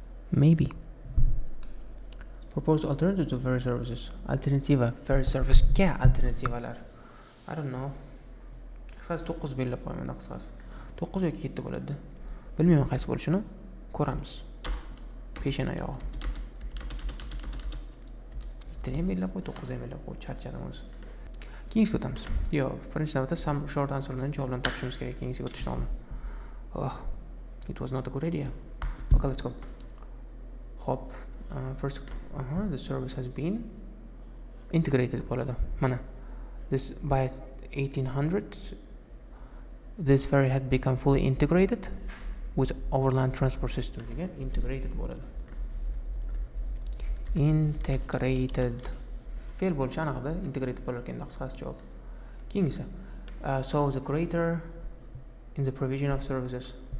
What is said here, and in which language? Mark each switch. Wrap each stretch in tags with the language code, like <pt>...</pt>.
<en>Maybe proposed alternative to ferry services.</en> <uz>Alternativa ferry service ga alternativalar.</uz> <en>I don't know.</en> <uz>Qisqasi 9 belgilab qo'yaman, qisqasi 9 yoki 7 bo'ladi. Bilmayman qaysi bo'lishini. Ko'ramiz. Peshana oyog'i. 7 ham belgilab qo'y, 9 ham belgilab qo'y. Charchadim o'zi. Keyingiga o'tamiz. Birinchi navbatda some short answerlarni javob bilan topishimiz kerak. Keyingiga o'tishdan oldin.</uz> <en>Oh, it was not a good idea. Okay, let's go. Hop. First, the service has been integrated</en> <uz>bo'ladi. Mana.</uz> <en>This by 1800, this ferry had become fully integrated with overland transport system. Again, integrated</en> <uz>bo'ladi.</uz> <en>Integrated.</en> <uz>Fe'l bo'lishi aniqda, integrated bo'lar ekan, qisqasi javob. Keyingisi.</uz> <en>So the greater in the provision of services.</en>